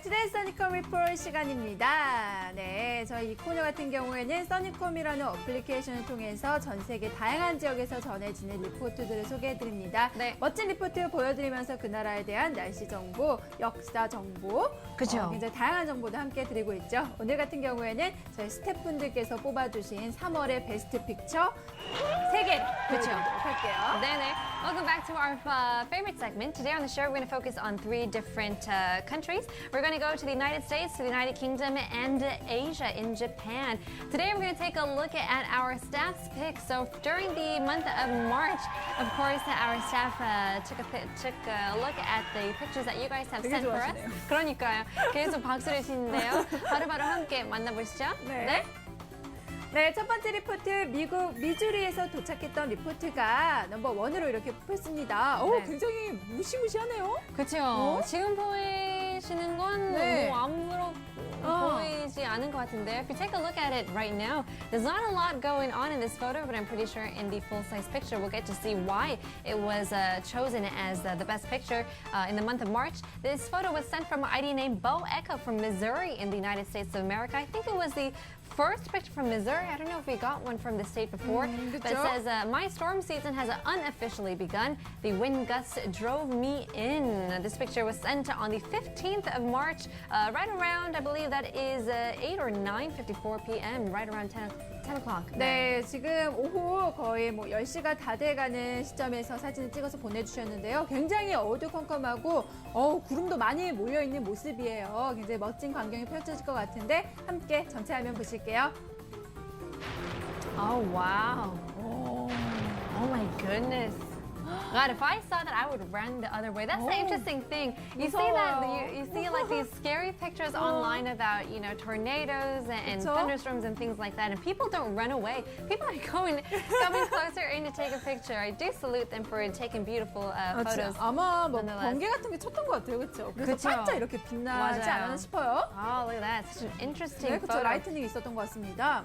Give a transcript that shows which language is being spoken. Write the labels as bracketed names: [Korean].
[Korean] 써니컴 리포트 시간입니다. 네, 저희 이 코너 같은 경우에는 써니컴이라는 어플리케이션을 통해서 전 세계 다양한 지역에서 전해지는 리포트들을 소개해드립니다. 네. 멋진 리포트 보여드리면서 그 나라에 대한 날씨 정보, 역사 정보, 그죠. 굉장히 다양한 정보도 함께 드리고 있죠. 오늘 같은 경우에는 저희 스태프분들께서 뽑아주신 3월의 베스트 픽처 3개 보여드리도록 할게요. 네네. [English] Welcome back to our favorite segment. Today on the show, we're going to focus on 3 different countries. We're going to go to the United States, to the United Kingdom, and Asia in Japan. Today, we're going to take a look at our staff's picks. So during the month of March, of course, our staff took a look at the pictures that you guys have [Korean] 되게 [English] sent for us. [Korean] 좋아하시네요. 그러니까요. 계속 박수를 치는데요. 바로바로 함께 만나보시죠. 네. 네, 첫 번째 리포트 미국 미주리에서 도착했던 리포트가 넘버 1으로 이렇게 뽑혔습니다. 오, 네. 굉장히 무시무시하네요. 그렇죠. 지금 보이시는 건 네. 뭐 아무렇고 보이지 않은 것 같은데요. [English] If you take a look at it right now, there's not a lot going on in this photo, but I'm pretty sure in the full-size picture we'll get to see why it was chosen as the best picture in the month of March. This photo was sent from an ID named Bo Echo from Missouri in the United States of America. I think it was the first picture from Missouri. I don't know if we got one from the state before, but it [Korean] 그쵸? [English] says, my storm season has unofficially begun. The wind gusts drove me in. This picture was sent on the 15th of March, right around, I believe that is 8 or 9:54 p.m., right around 10 o'clock. [Korean] 네, 지금 오후 거의 뭐 10시가 다 돼가는 시점에서 사진을 찍어서 보내주셨는데요. 굉장히 어두컴컴하고 구름도 많이 몰려있는 모습이에요. 굉장히 멋진 광경이 펼쳐질 것 같은데 함께 전체 화면 보실게요. [English] Oh, wow. Oh my goodness. God, if I saw that, I would run the other way. That's the interesting thing. You see that you see like these scary pictures online about tornadoes and [Korean] 그쵸? [English] thunderstorms and things like that, and people don't run away. People are coming closer in to take a picture. I do salute them for taking beautiful photos. [Korean] 아마 뭐 [English] nonetheless. [Korean] 번개 같은 게 쳤던 것 같아요, 그렇죠? 그래서 그쵸? 반짝 이렇게 빛나지 맞아요. 않았나 싶어요. [English] Oh, look at that! Such an interesting [Korean] 네, 그렇죠. [English] photo. [Korean] 라이트닝이 있었던 것 같습니다.